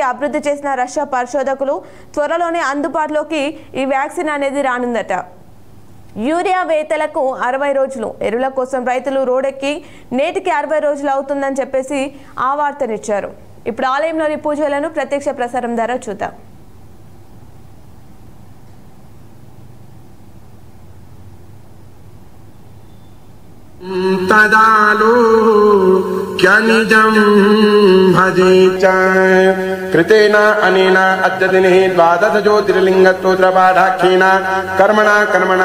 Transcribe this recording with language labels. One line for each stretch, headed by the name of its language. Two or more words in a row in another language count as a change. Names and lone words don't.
Telugu: అభివృద్ధి చేసిన రష్యా పరిశోధకులు. త్వరలోనే అందుబాటులోకి ఈ వ్యాక్సిన్ అనేది రానుందట. యూరియా వేతలకు 60 రోజులు. ఎరువుల కోసం రైతులు రోడ్డెక్కి నేటికి 60 రోజులు అవుతుందని చెప్పేసి ఆ వార్తనిచ్చారు. ఇప్పుడు ఆలయంలోని పూజలను ప్రత్యక్ష ప్రసారం ద్వారా చూద్దాం.
Sanskrit: तदालो क्या निजं भजे च कृतेन अनेन अद्यदिने 12 ज्योतिर्लिङ्गस्तोत्रपाठाख्येन कर्मणा